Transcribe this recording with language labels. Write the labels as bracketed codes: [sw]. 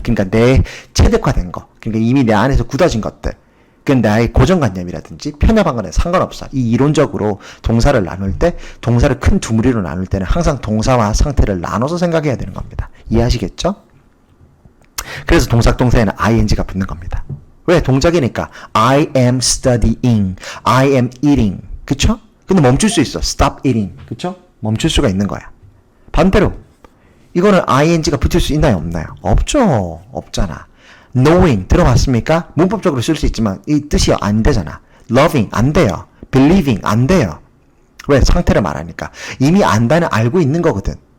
[ko] 그러니까 내 체득화된 거. 그러니까 이미 내 안에서 굳어진 것들. 그 나의 고정관념이라든지 편협한 거는 상관없어. 이 이론적으로 동사를 나눌 때 동사를 큰 두 무리로 나눌 때는 항상 동사와 상태를 나눠서 생각해야 되는 겁니다. 이해하시겠죠? 그래서 동작 동사에는 ing가 붙는 겁니다. 왜? 동작이니까 [en] I am studying, I am eating. [ko] 그쵸? 근데 멈출 수 있어. stop eating. 그쵸? 멈출 수가 있는 거야. 반대로 이거는 ing가 붙을 수 있나요? 없나요? 없죠. 없잖아. knowing 들어봤습니까? 문법적으로 쓸 수 있지만 이 뜻이 안 되잖아. loving 안 돼요. believing 안 돼요. 왜? 상태를 말하니까. 이미 안다는 알고 있는 거거든.